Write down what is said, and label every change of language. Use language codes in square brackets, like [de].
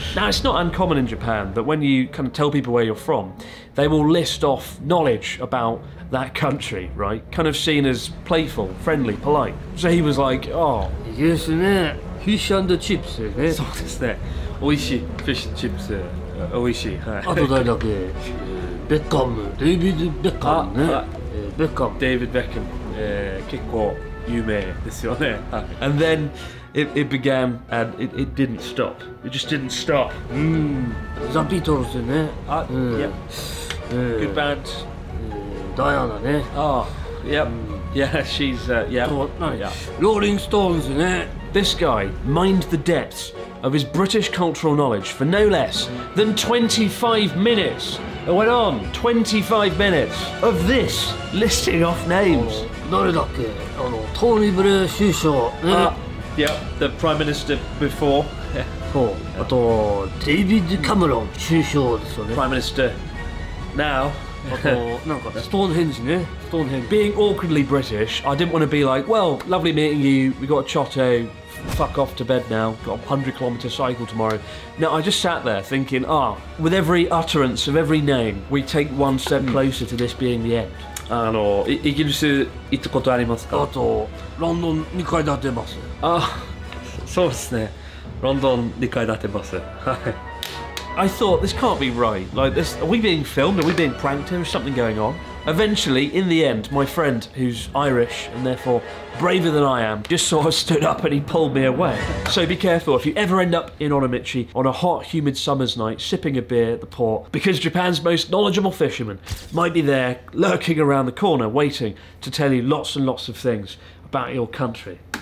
[en] Now, it's not uncommon in Japan that when you kind of tell people where you're from, they will list off knowledge about that country, right? Kind of seen as playful, friendly, polite. So he was like, oh. [ja] イギリスね。フィッシュ&チップスね。そうですね。美味しい。フィッシュチップス。美味しい。はい。あと誰だっけ。ベッカム。デイビッド・ベッカムね。ベッカム。デイビッド・ベッカム。結構有名ですよね。はい。 [en] And then it began and it didn't stop. It just didn't stop. [ja] ザ・ビートルズね。 [en] Yep. Good band. [ja] ダイアナね。 [en] Oh, yep. Yeah, she's, yeah. [ja] 何 [en] Yeah. [ja] ローリング・ストーンズね。 [en] This guy mined the depths of his British cultural knowledge for no less than 25 minutes. It went on 25 minutes of this, listing off names. [ja] 誰だっけトーニー・ブレア首相ね。 [en] Yep, the Prime Minister before. [ja] そう。あとデイビッド・キャメロン首相ですよね。 [en] Prime Minister now. [ja] あとなんかストーンヘンジね。ストーンヘンジ。 [en] Being awkwardly British, I didn't want to be like, well, lovely meeting you, we got a chotto, fuck off to bed now, got a 100-kilometre cycle tomorrow. No, I just sat there thinking, with every utterance of every name, we take one step closer to this being the end. [ja] イギリス行ったことありますか？あと、ロンドン2階建てます。あ、そうですね。ロンドン2階建てます。はい。 [en] I thought, this can't be right. Like, this, are we being filmed? Are we being pranked here? Is something going on? Eventually, in the end, my friend, who's Irish and therefore braver than I am, just sort of stood up and he pulled me away. So be careful if you ever end up in Onomichi on a hot, humid summer's night, sipping a beer at the port, because Japan's most knowledgeable fisherman might be there, lurking around the corner, waiting to tell you lots and lots of things about your country.